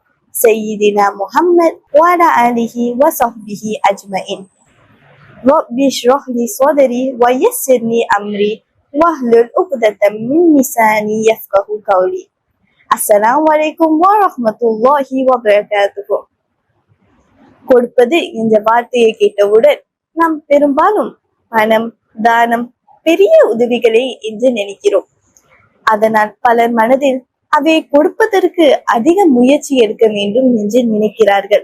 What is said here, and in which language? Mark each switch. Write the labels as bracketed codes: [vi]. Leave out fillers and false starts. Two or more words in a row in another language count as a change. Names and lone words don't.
[ar] سيدنا محمد وعلى آله وصحبه أجمعين. رب اشرح لي صدري ويسر لي أمري واحلل عقدة من لساني يفقهوا قولي. السلام عليكم ورحمة الله وبركاته. [ta] கொடுப்பது என்ற வார்த்தையை கேட்டவுடன் நாம் பெரும்பாலும் பணம், தானம், பெரிய உதவிகளை என்று நினைக்கிறோம். அதனால் பலர் மனதில் அவை கொடுப்பதற்கு அதிக முயற்சி எடுக்க வேண்டும் என்று நினைக்கிறார்கள்.